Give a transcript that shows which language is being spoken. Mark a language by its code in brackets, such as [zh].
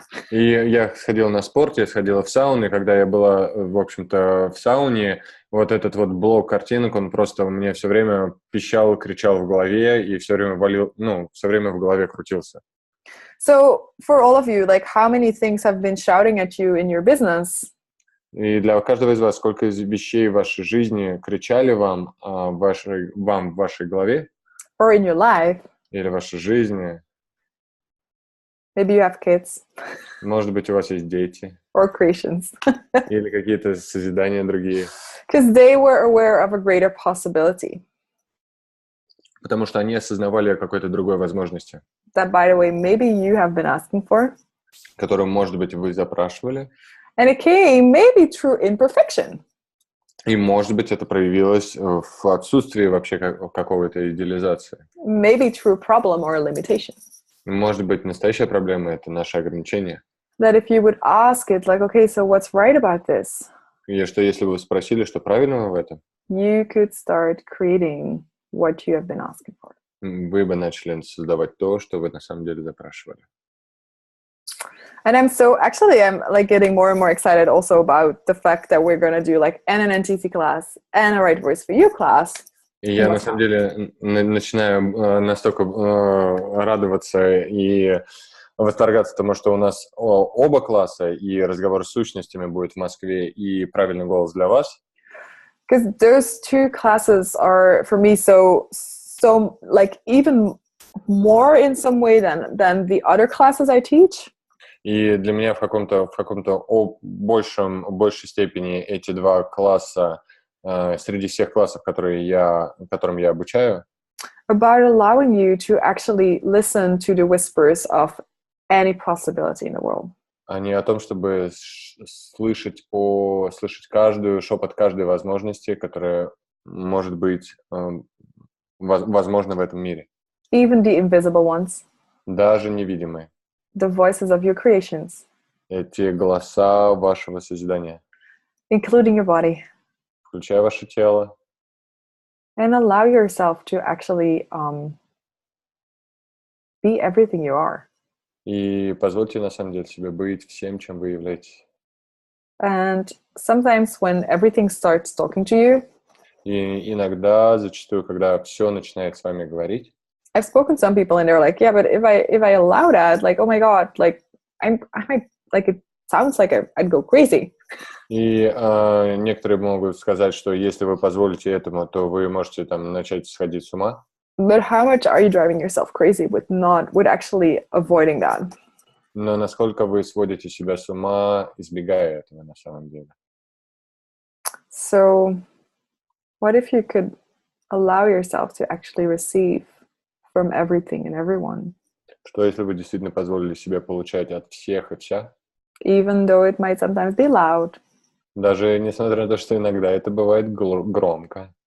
[ru] И я сходила на спорт, я сходила в сауну, и когда я была, в общем-то, в сауне, вот этот вот блок картинок, он просто у меня все время пищал, кричал в голове, и все время все время в голове крутился. [en] So, for all of you, like, how many things have been shouting at you in your business? [ru] И для каждого из вас, сколько из вещей в вашей жизни кричали вам в вашей голове? [en] Or in your life? [ru] Или в вашей жизни? [en] Maybe you have kids. [ru] Может быть, у вас есть дети. [en] Or creations. [ru] Или какие-то созидания другие. [en] Because they were aware of a greater possibility. [ru] Потому что они осознавали о какой-то другой возможности. [en] That, by the way, maybe you have been asking for. [ru] Которую, может быть, вы запрашивали. [en] And it came maybe through imperfection. [ru] И, может быть, это проявилось в отсутствии вообще какого-то идеализации. [en] Maybe through problem or limitation. [ru] Может быть, настоящая проблема — это наше ограничение. [en] that if you would ask it, like, okay, so what's right about this? [ru] И что если вы спросили, что правильного в этом, [en] You could start creating what you have been asking for. [ru] вы бы начали создавать то, что вы на самом деле запрашивали. [en] And I'm like getting more and more excited also about the fact that we're going to do like an NTC class and a Right Voice for You class. [ru] И я на самом деле начинаю настолько радоваться и восторгаться тому, что у нас оба класса, и разговор с сущностями будет в Москве, и правильный голос для вас. [en] Because those two classes are for me so like even more in some way than the other classes I teach. [ru] И для меня в каком-то большей степени эти два класса среди всех классов, которым я обучаю. [en] About allowing you to actually listen to the whispers of any possibility in the world. [ru] А не о том, чтобы слышать шепот каждой возможности, которая может быть возможна в этом мире. [en] Even the invisible ones. [ru] Даже невидимые. [en] The voices of your creations. [ru] Эти голоса вашего созидания. [en] Including your body. [ru] Включая ваше тело. [en] And allow yourself to actually be everything you are. [ru] И позвольте на самом деле себе быть всем, чем вы являетесь. [en] And sometimes when everything starts talking to you, [ru] и иногда, зачастую, когда все начинает с вами говорить, [en] I've spoken to some people and they're like, yeah, but if I allow that, like, oh my God, like I might, like, it sounds like I'd go crazy. [ru] И некоторые могут сказать, что если вы позволите этому, то вы можете там начать сходить с ума. [en] But how much are you driving yourself crazy with actually avoiding that? [ru] Но насколько вы сводите себя с ума, избегая этого на самом деле? [en] So, what if you could allow yourself to actually receive from everything and everyone? [ru] Что если вы действительно позволили себе получать от всех и вся? [en] Even though it might sometimes be loud. [ru] Даже несмотря на то, что иногда это бывает громко.